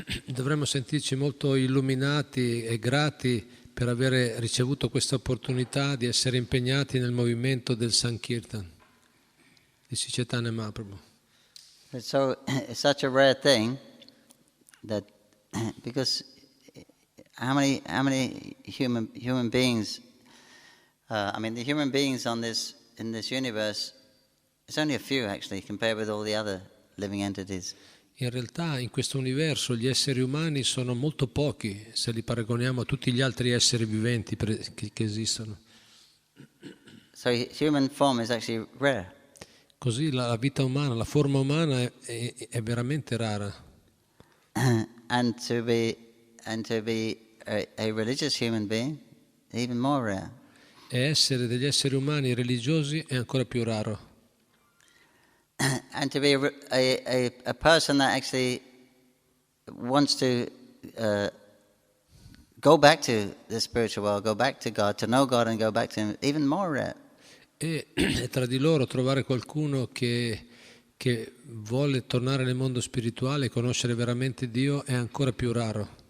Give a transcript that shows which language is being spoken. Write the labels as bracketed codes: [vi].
[it] Dovremmo sentirci molto illuminati e grati per avere ricevuto questa opportunità di essere impegnati nel movimento del Sankirtan di Chaitanya Mahaprabhu. [en] It's such a rare thing that because how many human beings? The human beings in this universe, it's only a few actually compared with all the other living entities. [it] In realtà in questo universo gli esseri umani sono molto pochi se li paragoniamo a tutti gli altri esseri viventi che esistono. [en] So human form is actually rare. [it] Così la vita umana, la forma umana è veramente rara. [en] And to be a religious human being, even more rare. [it] E essere degli esseri umani religiosi è ancora più raro. [en] And to be a person that actually wants to go back to the spiritual world, go back to God and go back to Him, even more rare. [it] E tra di loro trovare qualcuno che vuole tornare nel mondo spirituale e conoscere veramente Dio è ancora più raro.